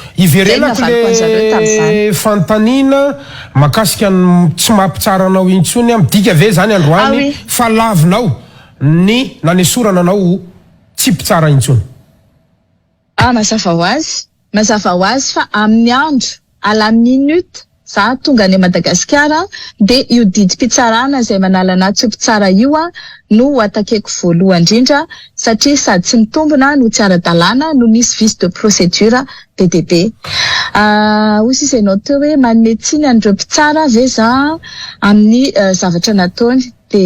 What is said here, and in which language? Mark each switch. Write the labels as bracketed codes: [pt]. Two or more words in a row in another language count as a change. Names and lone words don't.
[mg] Iverenako le fanontaniana makasika tsy mampitsara anao intsony midika ve zany androany fa lavinao ny nanesorana anao tsy mpitsara intsony. Mazava ho azy fa amin'ny andro [fr] à la minute [mg] za tonga any Madagasikara de io didy mpitsarana izay manala anahy tsy mpitsara io no atakeko voalohany indrindra satria sady tsy mitombona no tsy ara-dalàna no misy [fr] vice de procédure [mg] BDB. Hoy izy ianao teo hoe manome tsiny an'ireo mpitsara ve za amin'ny zavatra nataony de